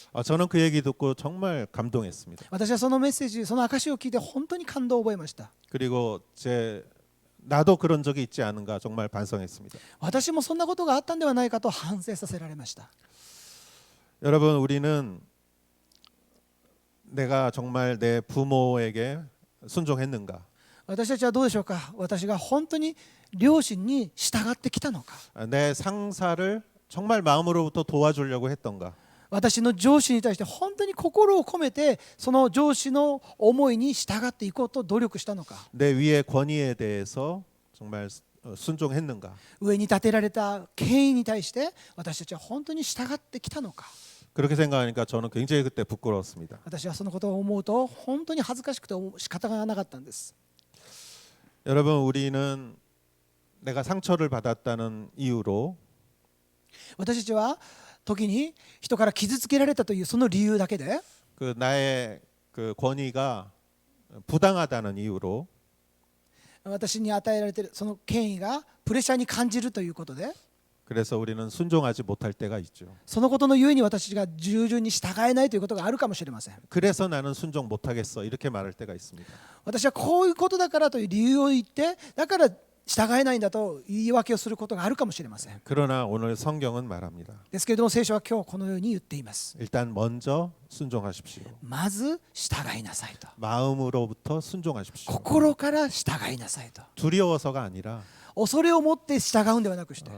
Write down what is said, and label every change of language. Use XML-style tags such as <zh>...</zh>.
<ko>저는 그 얘기 듣고 정말 감동했습니다.</ko> <ja>私はそのメッセージ、その証を聞いて本当に感動を覚えました。</ja> <ko>그리고 나도 그런 적이 있지 않은가 정말 반성했습니다.</ko> <ja>私もそんなことがあったんではないかと反省させられました。</ja> <ko>여러분, 우리는 내가 정말 내 부모에게 순종했는가?</ko> <ja>私たちはどうでしょうか。私が本当に両親に従ってきたのか。</ja> <ko>내 상사를 정말 마음으로부터 도와주려고 했던가?</ko> <ja>私の上司に対して本当に心を込めてその上司の思いに従っていこうと努力したのか。</ja> <ko>내 위의 권위에 대해서 정말 순종했는가?</ko> <ja>上に立てられた権威に対して私たちは本当に従ってきたのか。</ja> <ko>그렇게 생각하니까 저는 굉장히 그때 부끄러웠습니다.</ko> <ja>私はそのことを思うと本当に恥ずかしくて仕方がなかったんです。</ja> <ko>여러분, 우리는 내가 상처를 받았다는 이유로</ko> <ja>私たちは時に人から傷つけられたというその理由だけで</ja> <ko>나의 그 권위가 부당하다는 이유로</ko> <ja>私に与えられているその権威がプレッシャーに感じるということで</ja> <ko>그래서 우리는 순종하지 못할 때가 있죠.</ko> <ja>そのことのゆえに私たちが従順に従えないということがあるかもしれません。</ja> <ko>그래서 나는 순종 못하겠어 이렇게 말할 때가 있습니다.</ko> <ja>私はこういうことだからという理由を言ってだから従えないんだと言い訳をすることがあるかもしれません。</ja> <ko>그러나 오늘 성경은 말합니다.</ko> <ja>ですけれども聖書は今日このように言っています。</ja> <ko>일단 먼저 순종하십시오.</ko> <ja>まず従いなさいと。</ja> <ko>마음으로부터 순종하십시오.</ko> <ja>心から従いなさいと。</ja> <ko>두려워서가 아니라</ko> <ja>恐れを持って従うんではなくして</ja>